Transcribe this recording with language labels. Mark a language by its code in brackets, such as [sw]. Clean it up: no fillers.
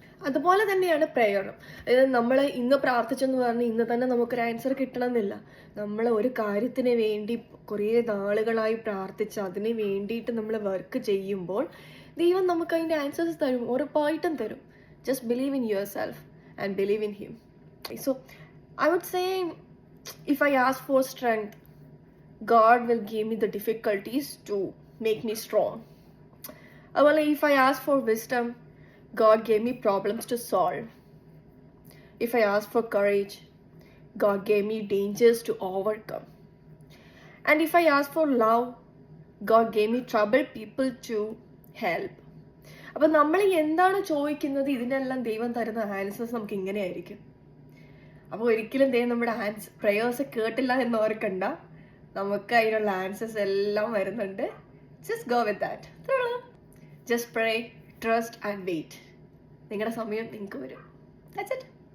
[ml] അതുപോലെ തന്നെയാണ് പ്രെയറും. അതായത് നമ്മൾ ഇന്ന് പ്രാർത്ഥിച്ചെന്ന് പറഞ്ഞ് ഇന്ന് തന്നെ നമുക്കൊരു ആൻസർ കിട്ടണമെന്നില്ല. നമ്മൾ ഒരു കാര്യത്തിന് വേണ്ടി കുറേ നാളുകളായി പ്രാർത്ഥിച്ച് അതിന് വേണ്ടിയിട്ട് നമ്മൾ വർക്ക് ചെയ്യുമ്പോൾ ദൈവം നമുക്ക് അതിൻ്റെ ആൻസേഴ്സ് തരും, ഉറപ്പായിട്ടും തരും. [en] Just believe in yourself and believe in him. So I would say, if I ask for strength, God will give me the difficulties to make me strong. Well, if I ask for wisdom, God gave me problems to solve. If I ask for courage, God gave me dangers to overcome. And if I ask for love, God gave me troubled people to help. [ml] അപ്പം നമ്മൾ എന്താണ് ചോദിക്കുന്നത് ഇതിനെല്ലാം ദൈവം തരുന്ന answers നമുക്ക് ഇങ്ങനെയായിരിക്കും. അപ്പോൾ ഒരിക്കലും ദൈവം നമ്മുടെ പ്രേയേഴ്സ് കേട്ടില്ല എന്ന് ഓർക്കണ്ട. നമുക്ക് അതിനുള്ള ആൻസേഴ്സ് എല്ലാം വരുന്നുണ്ട്. [en] Just go with that. Just pray, trust and wait. [ml] നിങ്ങളുടെ സമയം നിങ്ങൾക്ക് വരും. [en] That's it.